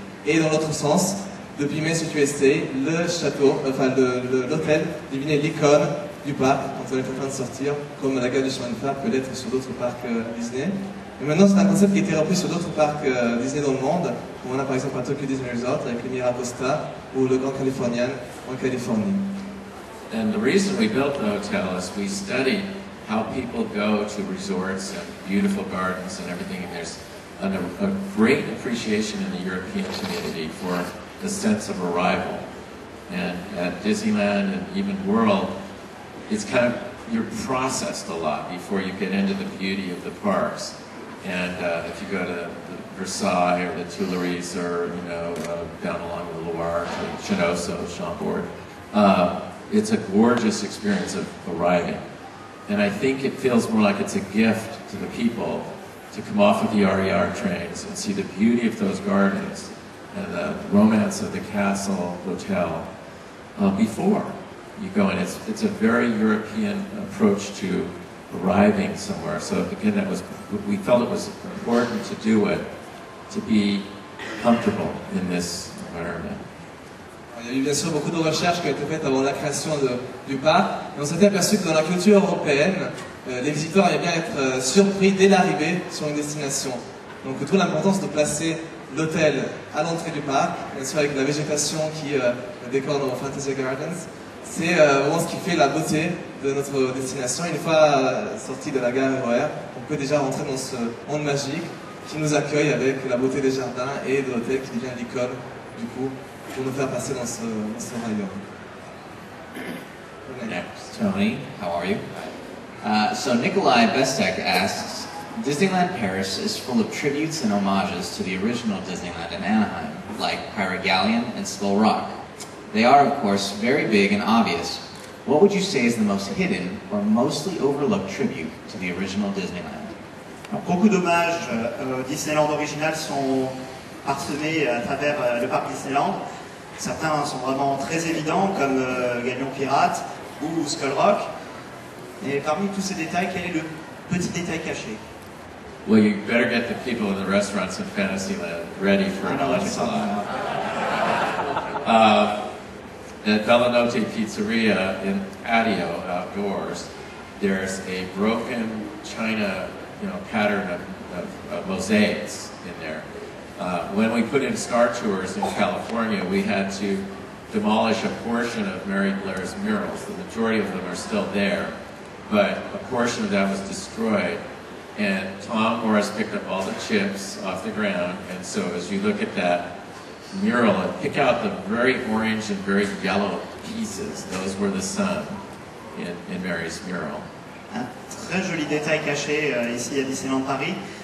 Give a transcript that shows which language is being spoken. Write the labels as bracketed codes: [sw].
[fr] Et dans l'autre sens, depuis Main Street USA, le château, enfin l'hôtel devenait l'icône du parc quand on est en train de sortir, comme la gare du chemin de fer peut l'être sur d'autres parcs Disney. Et maintenant, c'est un concept qui a été repris sur d'autres parcs Disney dans le monde, comme on a par exemple à Tokyo Disney Resort avec le Miracosta ou le Grand Californian en Californie. [en] And the reason we built the hotel is we studied how people go to resorts and beautiful gardens and everything, and there's a great appreciation in the European community for the sense of arrival. And at Disneyland and even World, it's kind of, you're processed a lot before you get into the beauty of the parks. And if you go to Versailles or the Tuileries or, you know, down along the Loire to Chinoso, Chambord, it's a gorgeous experience of arriving. And I think it feels more like it's a gift to the people to come off of the RER trains and see the beauty of those gardens and the romance of the Castle Hotel before you go in. It's a very European approach to arriving somewhere. So again, we felt it was important to do it, to be comfortable in this environment. [fr] Il y a eu bien sûr beaucoup de recherches qui ont été faites avant la création du parc, et on s'était aperçu que dans la culture européenne, les visiteurs aimaient bien être surpris dès l'arrivée sur une destination. Donc toute l'importance de placer l'hôtel à l'entrée du parc, bien sûr avec la végétation qui décore nos Fantasy Gardens, c'est vraiment ce qui fait la beauté de notre destination. Une fois sorti de la gare RER, on peut déjà rentrer dans ce monde magique qui nous accueille avec la beauté des jardins et de l'hôtel qui devient l'icône du coup pour nous faire passer dans ce royaume. [en] Next, Tony, how are you? So Nikolai Bestek asks, Disneyland Paris is full of tributes and homages to the original Disneyland in Anaheim, like Pirate Galleon and Skull Rock. They are, of course, very big and obvious. What would you say is the most hidden or mostly overlooked tribute to the original Disneyland? [fr] Alors, beaucoup d'hommages au Disneyland original sont parsemés à travers le parc Disneyland. Certains sont vraiment très évidents, comme Galion Pirate ou Skull Rock. Et parmi tous ces détails, quel est le petit détail caché? [en] Well, you better get the people in the restaurants in Fantasyland ready for an onslaught. At Bellanotte Pizzeria in patio outdoors, there's a broken china, pattern of mosaics in there. When we put in Star Tours in California, we had to demolish a portion of Mary Blair's murals. The majority of them are still there, but a portion of that was destroyed. And Tom Morris picked up all the chips off the ground, and so as you look at that mural and pick out the very orange and very yellow pieces, those were the sun in Mary's mural. [fr] Un très joli détail caché ici à Disneyland Paris.